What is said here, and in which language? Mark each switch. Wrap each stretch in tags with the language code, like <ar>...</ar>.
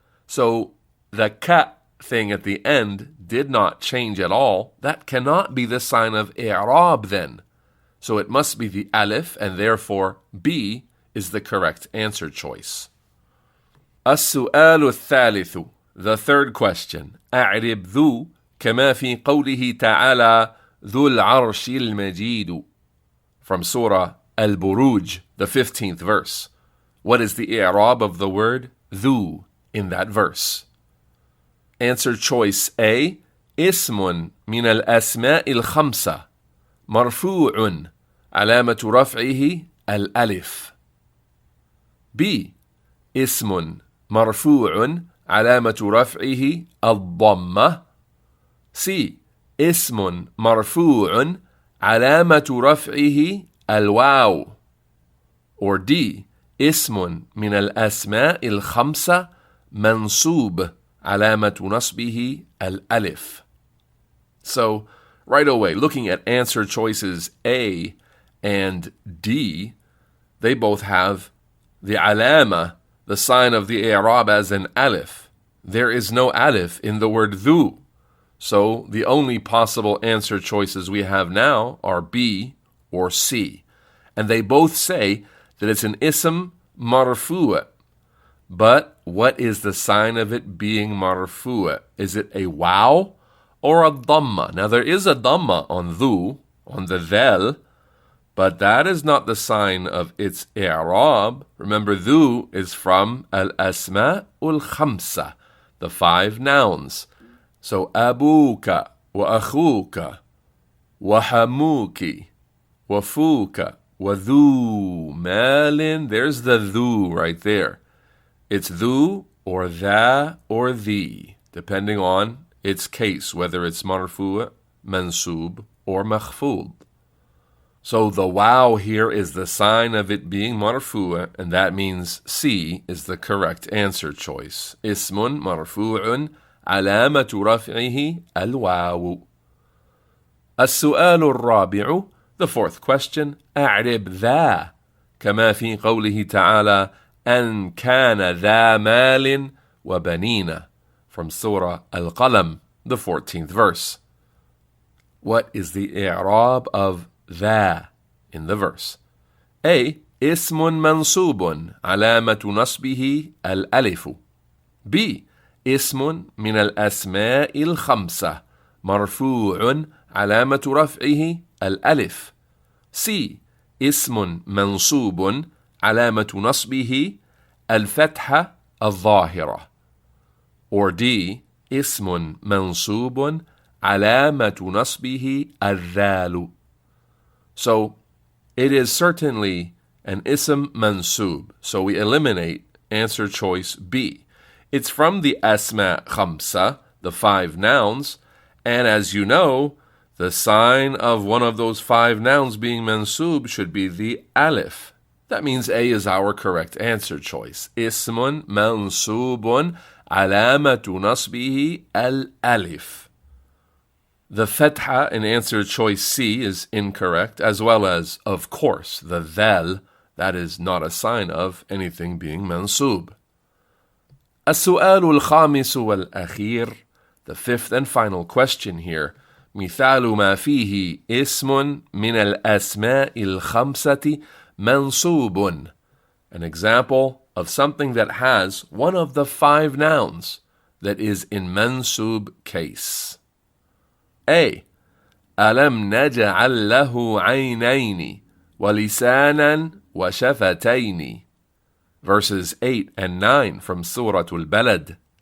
<en>So the ka thing at the end did not change at all. That cannot be the sign of i'rab then. So it must be the alif, and therefore B is the correct answer choice.</en> <ar>السؤال الثالث,</ar> <en>the third question.</en> <ar>أعرب ذو كما في قوله تعالى ذو العرش المجيد.</ar> <en>From Surah Al-Buruj, the 15th verse. What is the i'rab of the word ذو in that verse? Answer choice A.</en> <ar>اسم من الأسماء الخمسة مرفوع علامة رفعه الألف. B. اسم مرفوع علامة رفعه الضمة. C. اسم مرفوع علامة رفعه الواو. Or D, اسم من الأسماء الخمسة منصوب علامة نصبه الألف.</ar> <en>So, right away, looking at answer choices A and D, they both have the alama, the sign of the i'rab, as an alif. There is no alif in the word dhu. So the only possible answer choices we have now are B or C. And they both say that it's an ism marfu'. But what is the sign of it being marfu'? Is it a waw or a dhamma? Now there is a dhamma on dhu, on the dhal, but that is not the sign of its i'rab. Remember, dhu is from al-asma'ul khamsa, the 5 nouns.</en> <ar>So abuka wa akhuka wa hamuki wa fuka wa dhu malin.</ar> <en>There's the dhu right there. It's dhu or tha or thee, depending on its case, whether it's marfu', mansub, or makhfud. So the waw here is the sign of it being marfu', and that means C is the correct answer choice.</en> <ar>Ismun marfu'un علامة رفعه الواو. السؤال الرابع,</ar> <en>the 4th question,</en> <ar>أعرب ذا كما في قوله تعالى أن كان ذا مال وبنين,</ar> <en>from Surah Al-Qalam, the 14th verse. What is the i'rab of ذا in the verse?</en> <ar>A, اسم منصوب علامة نصبه الألف. B, اسم من الأسماء الخمسة مرفوع علامة رفعه الألف. C, اسم منصوب علامة نصبه الفتحة الظاهرة. Or D, اسم منصوب علامة نصبه الذال.</ar> <en>So it is certainly an ism mansub. So we eliminate answer choice B. It's from the asma khamsa, the 5 nouns, and as you know, the sign of one of those 5 nouns being mansub should be the alif. That means A is our correct answer choice.</en> <ar>Ismun mansubun alamatu nasbihi al-alif.</ar> <en>The fatha in answer choice C is incorrect, as well as, of course, the dhal. That is not a sign of anything being mansub.</en> <ar>السؤال الخامس والأخير,</ar> <en>the 5th and final question here.</en> <ar>مثال ما فيه اسم من الأسماء الخمسة منصوب.</ar> <en>An example of something that has one of the 5 nouns that is in mansub case. A,</en> <ar>ألم نجعل له عينين ولسانا وشفتين,</ar> <en>verses 8 and 9 from Surah Al-Balad.</en>